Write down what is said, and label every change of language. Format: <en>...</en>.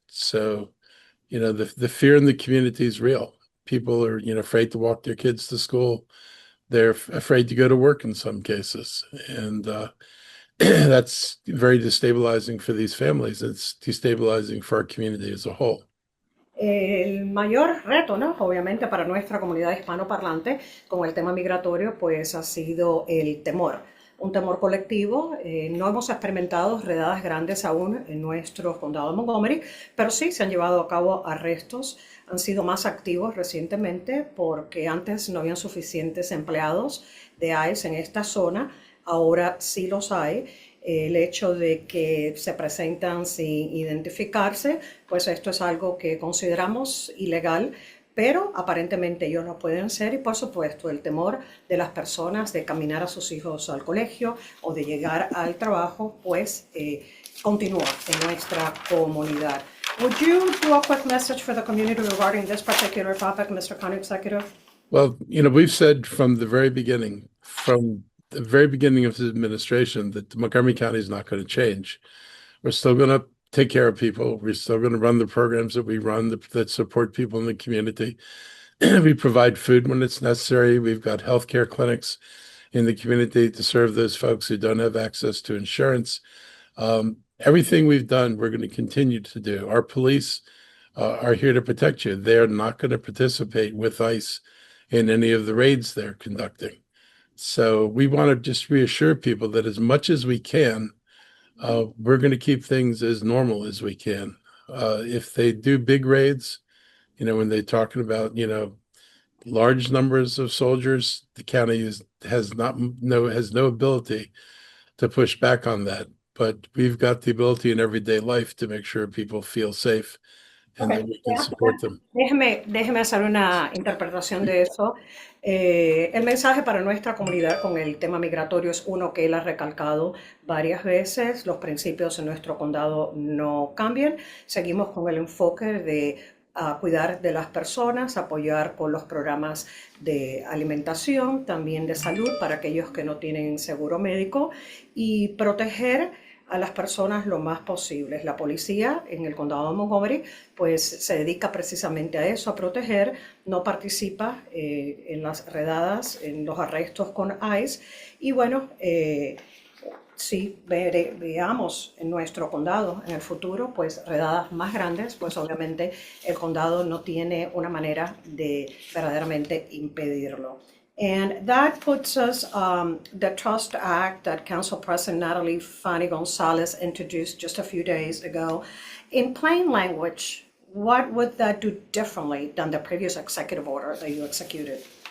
<en>So, the fear in the community is real. People are, afraid to walk their kids to school. They're afraid to go to work in some cases. And that's very destabilizing for these families. It's destabilizing for our community as a whole.</en> <es>El mayor reto, ¿no? Obviamente para nuestra comunidad hispanoparlante con el tema migratorio, pues ha sido el temor. Un temor colectivo. No hemos experimentado redadas grandes aún en nuestro condado de Montgomery, pero sí se han llevado a cabo arrestos. Han sido más activos recientemente porque antes no habían suficientes empleados de ICE en esta zona. Ahora sí los hay. El hecho de que se presentan sin identificarse, pues esto es algo que consideramos ilegal, pero aparentemente ellos lo pueden hacer y por supuesto el temor de las personas de caminar a sus hijos al colegio o de llegar al trabajo, pues continúa en nuestra comunidad.</es> <en>Would you do a quick message for the community regarding this particular topic, Mr. County Executive? Well, we've said from the very beginning of his administration that Montgomery County is not going to change. We're still going to take care of people. We're still going to run the programs that we run that support people in the community. We provide food when it's necessary. We've got healthcare clinics in the community to serve those folks who don't have access to insurance. Everything we've done, we're going to continue to do. Our police are here to protect you. They're not going to participate with ICE in any of the raids they're conducting. So we want to just reassure people that as much as we can, we're going to keep things as normal as we can. If they do big raids, when they're talking about, large numbers of soldiers, the county has no ability to push back on that. But we've got the ability in everyday life to make sure people feel safe and that we can support them.</en> <es>Déjeme hacer una interpretación de eso. El mensaje para nuestra comunidad con el tema migratorio es uno que él ha recalcado varias veces. Los principios en nuestro condado no cambian. Seguimos con el enfoque de cuidar de las personas, apoyar con los programas de alimentación, también de salud para aquellos que no tienen seguro médico y proteger a las personas lo más posible. La policía en el condado de Montgomery pues se dedica precisamente a eso, a proteger, no participa en las redadas, en los arrestos con ICE y bueno, si veamos en nuestro condado en el futuro pues redadas más grandes, pues obviamente el condado no tiene una manera de verdaderamente impedirlo.</es> <en>And that puts us, the Trust Act that Council President Natalie Fani Gonzalez introduced just a few days ago. In plain language, what would that do differently than the previous executive order that you executed?</en>